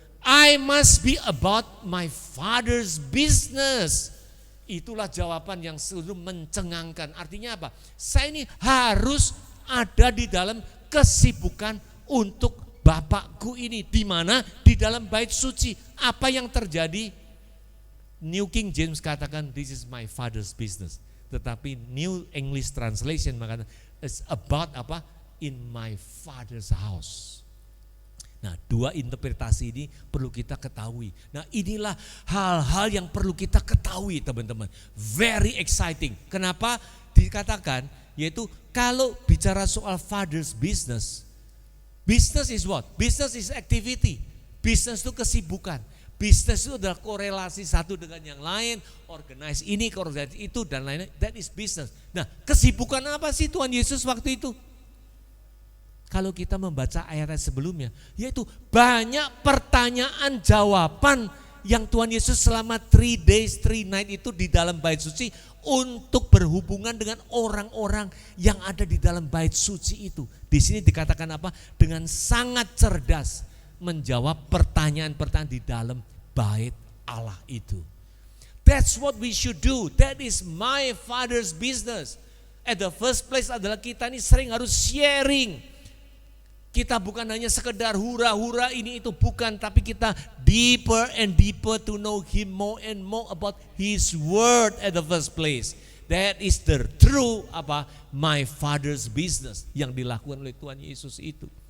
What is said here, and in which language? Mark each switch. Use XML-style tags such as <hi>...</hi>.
<en>I must be about my Father's business.</en> <id>Itulah jawaban yang selalu mencengangkan. Artinya apa? Saya ini harus ada di dalam kesibukan untuk Bapakku ini. Di mana? Di dalam bait suci. Apa yang terjadi?</id> <en>New King James katakan, this is my Father's business.</en> <id>Tetapi New English Translation mengatakan,</id> <en>it's about in my Father's house.</en> <id>Nah, dua interpretasi ini perlu kita ketahui. Nah, inilah hal-hal yang perlu kita ketahui, teman-teman.</id> <en>Very exciting. Kenapa dikatakan?</en> <id>Yaitu kalau bicara soal</id> <en>Father's business, business is what? Business is activity.</en> <id>Business itu kesibukan. Business itu adalah korelasi satu dengan yang lain, organize ini, organize itu, dan lain-lain.</id> <en>That is business.</en> <id>Nah, kesibukan apa sih Tuhan Yesus waktu itu? Kalau kita membaca ayat-ayat sebelumnya, yaitu banyak pertanyaan jawaban yang Tuhan Yesus selama 3 days 3 night itu di dalam bait suci untuk berhubungan dengan orang-orang yang ada di dalam bait suci itu. Di sini dikatakan apa? Dengan sangat cerdas menjawab pertanyaan-pertanyaan di dalam bait Allah itu.</id> <en>That's what we should do. That is my Father's business. At the first place</en> <id>adalah kita ini sering harus sharing. Kita bukan hanya sekedar hura-hura ini itu, bukan, tapi kita</id> <en>deeper and deeper to know Him more and more about His word at the first place. That is the true my Father's business</en> <id>yang dilakukan oleh Tuhan Yesus itu.</id>